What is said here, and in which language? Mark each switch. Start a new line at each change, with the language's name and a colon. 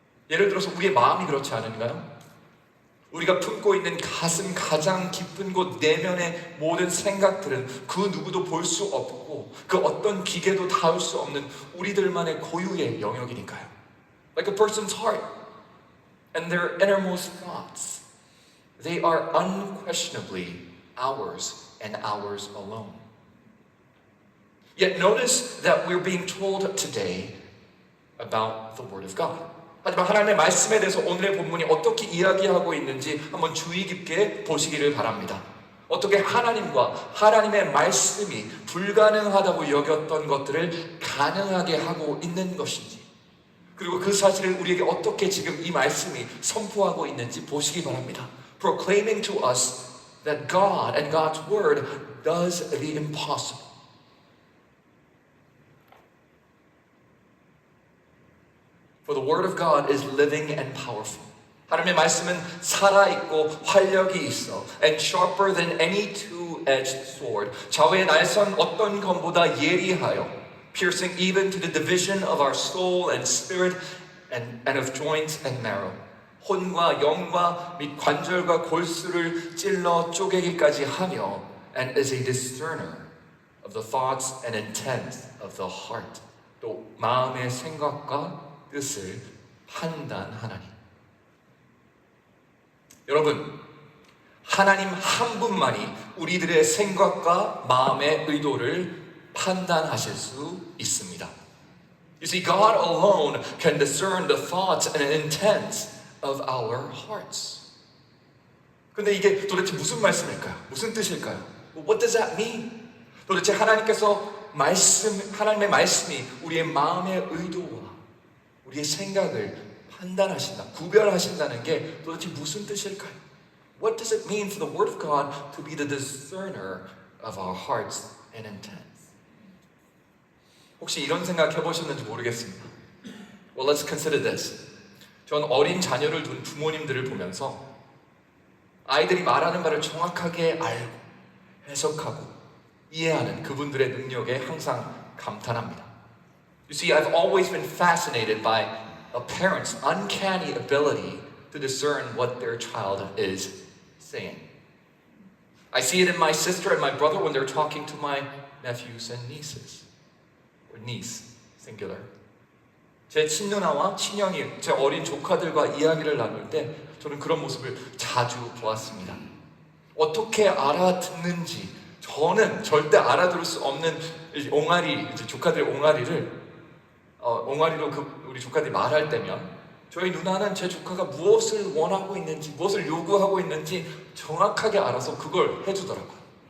Korean: 예를 들어서 우리의 마음이 그렇지 않은가요? 우리가 품고 있는 가슴 가장 깊은 곳 내면의 모든 생각들은 그 누구도 볼 수 없고 그 어떤 기계도 닿을 수 없는 우리들만의 고유의 영역이니까요.
English: Like a person's heart and their innermost thoughts, they are unquestionably ours and ours alone. Yet notice that we're being told today about the Word of God.
Korean: 하지만 하나님의 말씀에 대해서 오늘의 본문이 어떻게 이야기하고 있는지 한번 주의 깊게 보시기를 바랍니다. 어떻게 하나님과 하나님의 말씀이 불가능하다고 여겼던 것들을 가능하게 하고 있는 것인지, 그리고 그 사실을 우리에게 어떻게 지금 이 말씀이 선포하고 있는지 보시기 바랍니다.
English: Proclaiming to us that God and God's Word does the impossible. For the Word of God is living and powerful.
Korean: 하나님의 말씀은 살아있고 활력이 있어.
English: And sharper than any two-edged sword.
Korean: 좌우의 날선 어떤 검보다 예리하여.
English: Piercing even to the division of our soul and spirit and of joints and marrow.
Korean: 혼과 영과 및 관절과 골수를 찔러 쪼개기까지 하며
English: and is a discerner of the thoughts and intents of the heart.
Korean: 또 마음의 생각과 뜻을 판단하나니. 여러분, 하나님 한 분만이 우리들의 생각과 마음의 의도를 판단하실 수 있습니다.
English: You see, God alone can discern the thoughts and intents of our hearts.
Korean: 근데 이게 도대체 무슨 말씀일까요? 무슨 뜻일까요?
English: What does that mean?
Korean: 도대체 하나님의 말씀이 우리의 마음의 의도와 우리의 생각을 판단하신다, 구별하신다는 게 도대체 무슨 뜻일까요?
English: What does it mean for the Word of God to be the discerner of our hearts and intents?
Korean: 혹시 이런 생각 해보셨는지 모르겠습니다.
English: Well, let's consider this.
Korean: 전 어린 자녀를 둔 부모님들을 보면서 아이들이 말하는 말을 정확하게 알고 해석하고 이해하는 그분들의 능력에 항상 감탄합니다.
English: You see, I've always been fascinated by a parent's uncanny ability to discern what their child is saying. I see it in my sister and my brother when they're talking to my nephews and nieces. Or niece, singular.
Korean: 제 친누나와 친형이 제 어린 조카들과 이야기를 나눌 때 저는 그런 모습을 자주 보았습니다. 어떻게 알아듣는지 저는 절대 알아들을 수 없는 옹알이, 이제 조카들의 옹알이를 옹알이로 우리 조카들이 말할 때면 저희 누나는 제 조카가 무엇을 원하고 있는지, 무엇을 요구하고 있는지 정확하게 알아서 그걸 해주더라고요.